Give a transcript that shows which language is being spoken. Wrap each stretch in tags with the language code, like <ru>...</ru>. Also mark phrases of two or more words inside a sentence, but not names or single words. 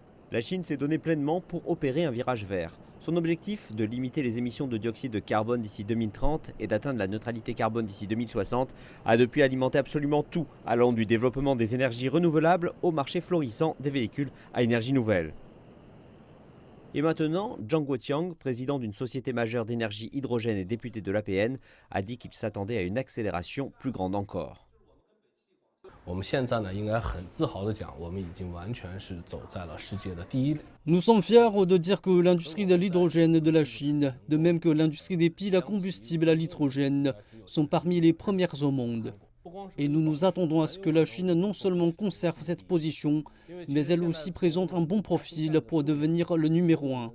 <fr>La Chine s'est donnée pleinement pour opérer un virage vert. Son objectif, de limiter les émissions de dioxyde de carbone d'ici 2030 et d'atteindre la neutralité carbone d'ici 2060, a depuis alimenté absolument tout, allant du développement des énergies renouvelables au marché florissant des véhicules à énergie nouvelle. Et maintenant, Zhang Guoqiang, président d'une société majeure d'énergie hydrogène et député de l'APN, a dit qu'il s'attendait à une accélération plus grande encore.</fr> <zh>我们现在呢，应该很自豪地讲，我们已经完全是走在了世界的第一列。</zh> <fr>Nous sommes fiers de dire que l'industrie de l'hydrogène de la Chine, de même que l'industrie des piles à combustible à l'hydrogène, sont parmi les premières au monde. Et nous nous attendons à ce que la Chine non seulement conserve cette position, mais elle aussi présente un bon profil pour devenir le numéro 1.</fr>